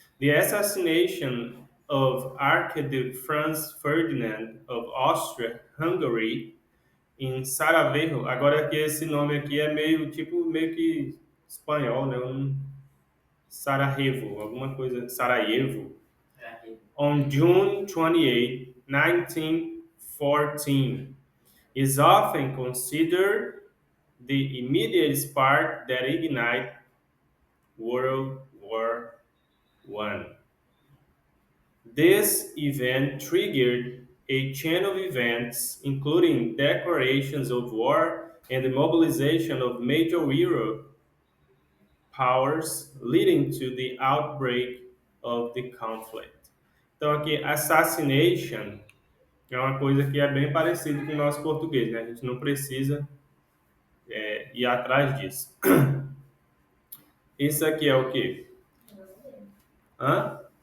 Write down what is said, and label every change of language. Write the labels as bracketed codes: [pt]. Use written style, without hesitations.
[en] The assassination of Archduke Franz Ferdinand of Austria-Hungary [pt] em [en] Sarajevo. [pt] Agora que esse nome aqui é meio que espanhol, né? Sarajevo, alguma coisa, Sarajevo. [en] On June 28, 1914, is often considered the immediate spark that ignited World War One. This event triggered a chain of events, including declarations of war and the mobilization of major Europe powers, leading to the outbreak of the conflict. [pt] Então, aqui, assassination é uma coisa que é bem parecida com o nosso português, né? A gente não precisa ir atrás disso. Isso aqui é o quê? Hã?